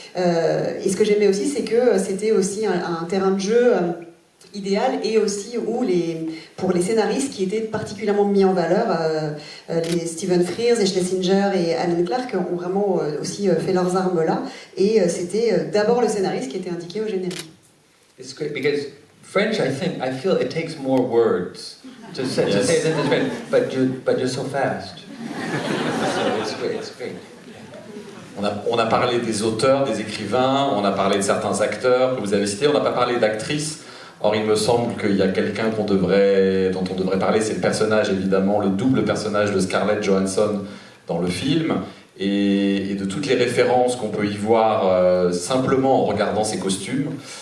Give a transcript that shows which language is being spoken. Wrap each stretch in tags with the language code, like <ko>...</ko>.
<fr>Et ce que j'aimais aussi, c'est que c'était aussi un terrain de jeu idéal, et aussi où pour les scénaristes qui étaient particulièrement mis en valeur, les Stephen Frears et Schlesinger et Alan Clark ont vraiment aussi fait leurs armes là, et c'était d'abord le scénariste qui était indiqué au générique.</fr> <en>It's great because French, I feel it takes more words to say this in French, but you're so fast. So it's great.</en> <fr>On a parlé des auteurs, des écrivains, on a parlé de certains acteurs que vous avez cités, on n'a pas parlé d'actrices. Or, il me semble qu'il y a quelqu'un dont on devrait parler, c'est le personnage, évidemment, le double personnage de Scarlett Johansson dans le film, et de toutes les références qu'on peut y voir simplement en regardant ses costumes.</fr>